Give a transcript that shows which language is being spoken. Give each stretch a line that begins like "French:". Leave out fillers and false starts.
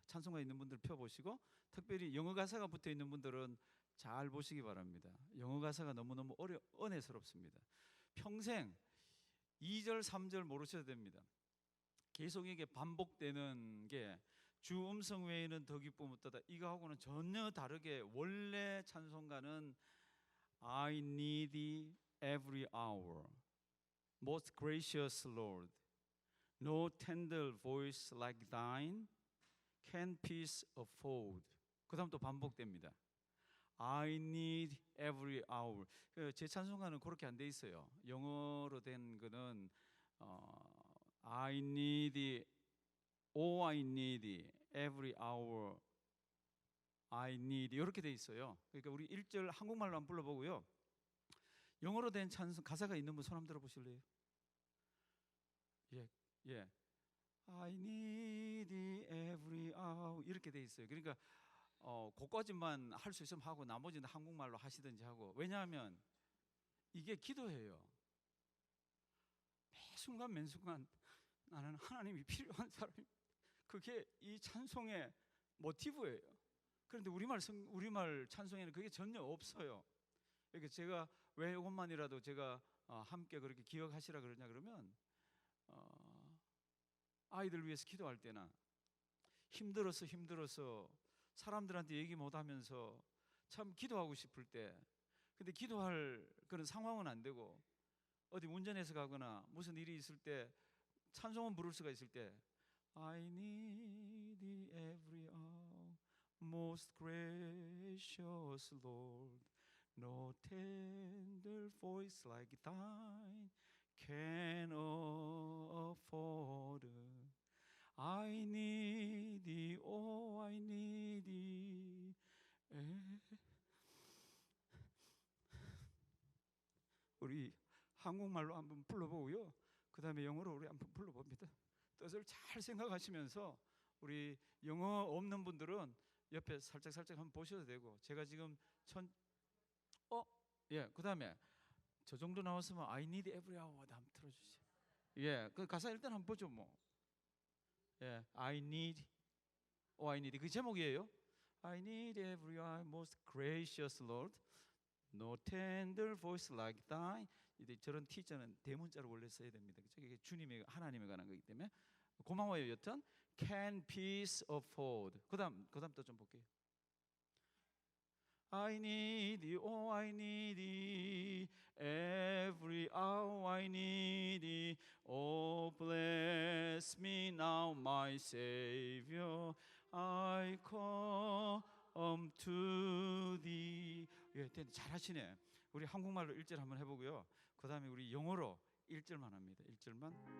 Korean: 찬송가 있는 분들 펴보시고 특별히 영어 가사가 붙어 있는 분들은 잘 보시기 바랍니다. 영어 가사가 너무너무 은혜스럽습니다. 평생 2절 3절 모르셔도 됩니다. 계속 이게 반복되는 게 주 음성 외에는 더 기쁨 없다. 이거하고는 전혀 다르게 원래 찬송가는
English: I need thee every hour, most gracious Lord, no tender voice like thine can peace afford.
Korean: 그 다음 또 반복됩니다.
English: I need every hour.
Korean: 제 찬송가는 그렇게 안 돼 있어요. 영어로 된 거는
English: I need, oh I need, every hour I need
Korean: 이렇게 돼 있어요. 그러니까 우리 1절 한국말로 한번 불러보고요. 영어로 된 찬송 가사가 있는 분 손 한번 들어보실래요? 예.
English: I need every hour
Korean: 이렇게 돼 있어요. 그러니까 그까지만 할 수 있으면 하고 나머지는 한국말로 하시든지 하고. 왜냐하면 이게 기도예요. 매 순간 매 순간 나는 하나님이 필요한 사람입니다. 그게 이 찬송의 모티브예요. 그런데 우리말 찬송에는 그게 전혀 없어요. 그러니까 제가 왜 이것만이라도 제가 함께 그렇게 기억하시라 그러냐 그러면 아이들 위해서 기도할 때나 힘들어서 사람들한테 얘기 못하면서 참 기도하고 싶을 때, 근데 기도할 그런 상황은 안 되고 어디 운전해서 가거나 무슨 일이 있을 때 찬송은 부를 수가 있을 때
English: I need thee every hour, most gracious Lord, no tender voice like thine can afford. I need thee, oh I need thee.
Korean: 우리 한국말로 한번 불러보고요. 그 다음에 영어로 우리 한번 불러봅니다. 뜻을 잘 생각하시면서 우리 영어 없는 분들은 옆에 살짝 한번 보셔도 되고, 제가 지금 그 다음에 저 정도 나왔으면
English: I need every hour
Korean: 한번 틀어주세요. 그 가사 일단 한번 보죠 뭐.
English: I need, oh I need
Korean: 그 제목이에요.
English: I need every hour, most gracious Lord, no tender voice like thine.
Korean: 저런 T자는 대문자로 원래 써야 됩니다. 이게 주님의 하나님에 관한 거기 때문에 고마워요. 여튼
English: can peace afford.
Korean: 그다음 또 좀 볼게요.
English: I need thee, oh I need thee, every hour I need thee. Oh bless me now my Savior, I come to thee.
Korean: 잘하시네. 우리 한국말로 1절 한번 해보고요. 그 다음에 우리 영어로 1절만 합니다. 1절만.